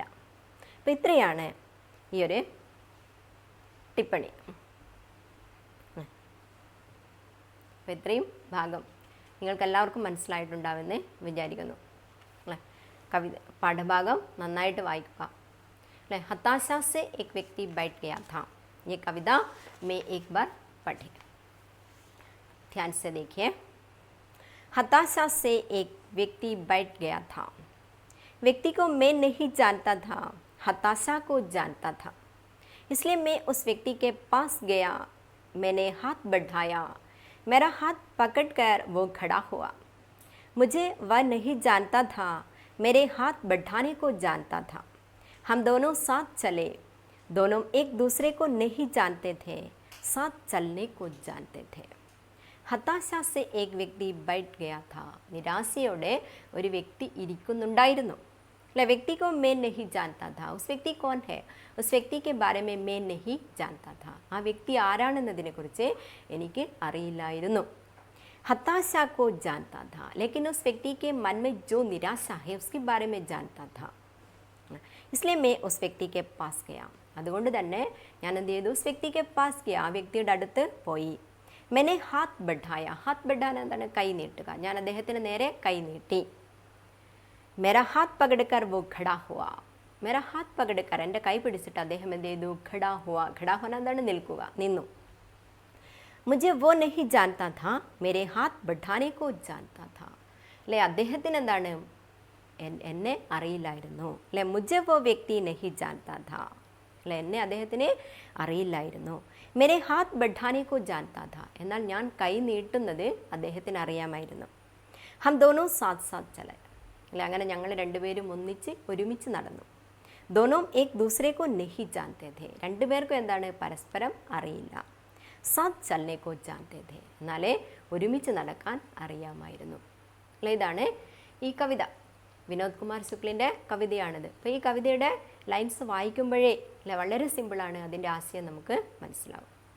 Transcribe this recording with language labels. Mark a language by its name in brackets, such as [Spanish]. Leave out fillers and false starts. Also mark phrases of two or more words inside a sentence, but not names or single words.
[Malayalam] അപ്പം ഇത്രയാണ് ഈ ഒരു ടിപ്പണി. അപ്പം ഇത്രയും ഭാഗം നിങ്ങൾക്കെല്ലാവർക്കും മനസ്സിലായിട്ടുണ്ടാവുമെന്ന് വിചാരിക്കുന്നു അല്ലേ. കവിത പാഠഭാഗം നന്നായിട്ട് വായിക്കുക അല്ലേ. [Hindi] हताशा से एक व्यक्ति बैठ गया था, ये कविता में एक बार पढ़े, ध्यान से देखिए. हताशा से एक व्यक्ति बैठ गया था, व्यक्ति को मैं नहीं जानता था, हताशा को जानता था, इसलिए मैं उस व्यक्ति के पास गया, मैंने हाथ बढ़ाया, मेरा हाथ पकड़कर वो खड़ा हुआ. मुझे वह नहीं जानता था, मेरे हाथ बढ़ाने को जानता था. हम दोनों साथ चले, दोनों एक दूसरे को नहीं जानते थे, साथ चलने को जानते थे. हताशा से एक व्यक्ति बैठ गया था, [Malayalam] നിരാശയോടെ ഒരു വ്യക്തി ഇരിക്കുന്നുണ്ടായിരുന്നു. [Hindi] व्यक्ति को मैं नहीं जानता था. उस व्यक्ति कौन है? उस व्यक्ति के बारे में मैं नहीं जानता था. [Malayalam] ആ വ്യക്തി ആരാണെന്നതിനെക്കുറിച്ച് എനിക്ക് അറിയില്ലായിരുന്നു. [Hindi] हताशा को जानता था, लेकिन उस व्यक्ति के मन में जो निराशा है उसके बारे में जानता था. इसलिए मैं उस व्यक्ति के पास गया. [Malayalam] അതുകൊണ്ട് തന്നെ ഞാൻ എന്ത് ചെയ്തു? [Hindi] उस व्यक्ति के पास गया. [Malayalam] ആ വ്യക്തിയുടെ അടുത്ത് പോയി. [Hindi] मैंने हाथ बढ़ाया. हाथ बढ़ाना [Malayalam] എന്താണ്? കൈ നീട്ടുക. ഞാൻ അദ്ദേഹത്തിന് നേരെ കൈ നീട്ടി. [Hindi] मेरा हाथ पकड़कर वो खड़ा हुआ. मेरा हाथ पकड़कर [Malayalam] എൻ്റെ കൈ പിടിച്ചിട്ട് അദ്ദേഹം എന്ത് ചെയ്തു? [Hindi] खड़ा हुआ. खड़ा होना [Malayalam] എന്താണ്? നിൽക്കുക, നിന്നു. [Hindi] मुझे वो नहीं जानता था, मेरे हाथ बढ़ाने को जानता था. [Malayalam] അല്ലേ, അദ്ദേഹത്തിന് എന്താണ്? എന്നെ അറിയില്ലായിരുന്നു. അല്ലേ, [Hindi] मुझे वो व्यक्ति नहीं जानता था. [Malayalam] അല്ലേ, എന്നെ അദ്ദേഹത്തിന് അറിയില്ലായിരുന്നു. [Hindi] मेरे हाथ बढ़ाने को जानता था. [Malayalam] എന്നാൽ ഞാൻ കൈ നീട്ടുന്നത് അദ്ദേഹത്തിന് അറിയാമായിരുന്നു. [Hindi] हम दोनों साथ साथ चले. [Malayalam] അല്ലെ, അങ്ങനെ ഞങ്ങൾ രണ്ടുപേരും ഒരുമിച്ച് നടന്നു. [Hindi] दोनों एक दूसरे को नहीं जानते थे. [Malayalam] രണ്ടുപേർക്കും എന്താണ്? പരസ്പരം അറിയില്ല. [Hindi] साथ चलने को जानते थे. [Malayalam] എന്നാലേ ഒരുമിച്ച് നടക്കാൻ അറിയാമായിരുന്നു. അല്ലേ, ഇതാണ് ഈ കവിത. വിനോദ് കുമാർ ശുക്ലിൻ്റെ കവിതയാണിത്. അപ്പോൾ ഈ കവിതയുടെ ലൈൻസ് വായിക്കുമ്പോഴേ അല്ലെ വളരെ സിമ്പിളാണ്, അതിൻ്റെ ആശയം നമുക്ക് മനസ്സിലാവും.